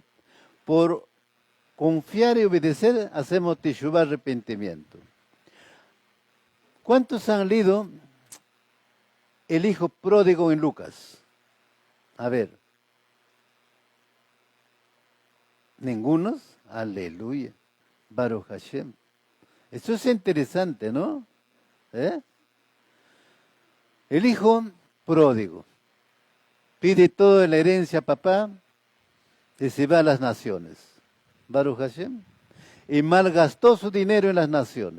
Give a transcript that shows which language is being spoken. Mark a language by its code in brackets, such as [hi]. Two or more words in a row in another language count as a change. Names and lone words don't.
[es] Por confiar y obedecer, hacemos teshuvah, arrepentimiento. ¿Cuántos han leído el hijo pródigo en Lucas? A ver. ¿Ningunos? Aleluya. [he] ברוך השם. [es] Eso es interesante, ¿no? El hijo pródigo pide toda la herencia a papá y se va a las naciones. [he] ברוך השם. [es] Y malgastó su dinero en las naciones.